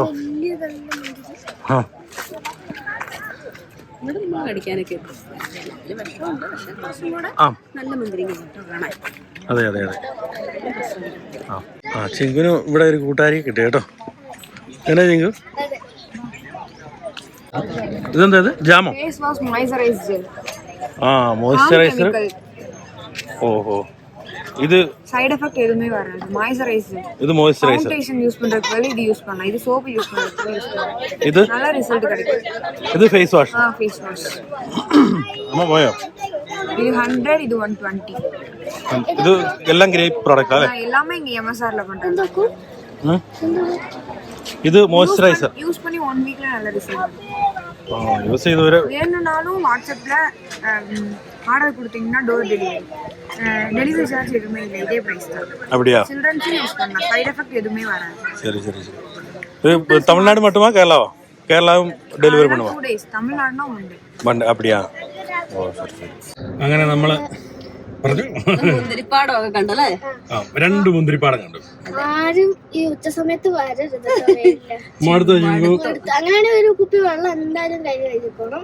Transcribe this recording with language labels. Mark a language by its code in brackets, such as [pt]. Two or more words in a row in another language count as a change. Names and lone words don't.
[ml] ആ അതെ അതെ അതെ. ആ ചിങ്കുന് ഇവിടെ ഒരു കൂട്ടുകാരി കിട്ടി കേട്ടോ. എന്നാ ചിങ്കു? ഇതെന്താ ഇത്? ജാമോ? ആ മോയ്സ്ചറൈസർ. ഓഹോ ഇത് [en] side effect [ta] எதுவுமே வராது. மாய்ஸ்சரைசர். இது மாய்ஸ்சரைசர். [en] foundation use [ta] பண்றதுக்கு பதிலா இது யூஸ் பண்ணலாம். இது [en] soap use [ta] பண்றதுக்கு யூஸ் பண்ணலாம். இது நல்ல ரிசல்ட் கிடைக்கும். இது [en] face wash. face wash. [ml] അമ്മ പോയോ? [ta] இது 100 இது 120. இது எல்லாம் [en] great product [ta] ஆ? எல்லாமே இங்க MSR ல பண்றாங்க. இது மாய்ஸ்சரைசர். யூஸ் பண்ணி 1 வீக்ல நல்ல ரிசல்ட். யூஸ் செய்து வர வேணும்னாலும் வாட்ஸ்அப்ல ஆர்டர் கொடுத்தீங்கன்னா [en] door delivery charge [ta] எதுவுமே இல்லை. இதே பிரைஸ் தான். அப்படியா? [en] childrens use [ta] பண்ணலாம். [en] side effect [ta] எதுவுமே வராது. சரி சரி சரி. இது தமிழ்நாடு மட்டுமா கேரளாவா? கேരളവും ഡെലിവറി பண்ணுவா? [en] 2 days. [ml] തമിഴ്നാടിനോ ഉണ്ട്. அப்படியா? ഓ ശരി ശരി. അങ്ങനെ നമ്മൾ പറഞ്ഞു മുന്തിരിപ്പാടമൊക്കെ കണ്ടല്ലേ? ആ 2 മുന്തിരിപ്പാടം കണ്ടു. ആരും ഈ ഉച്ച സമയത്ത് വരരുത്. അങ്ങനെയാണെങ്കിൽ ഒരു കുപ്പി വെള്ളം എന്തായാലും കൈ കഴിക്കണം.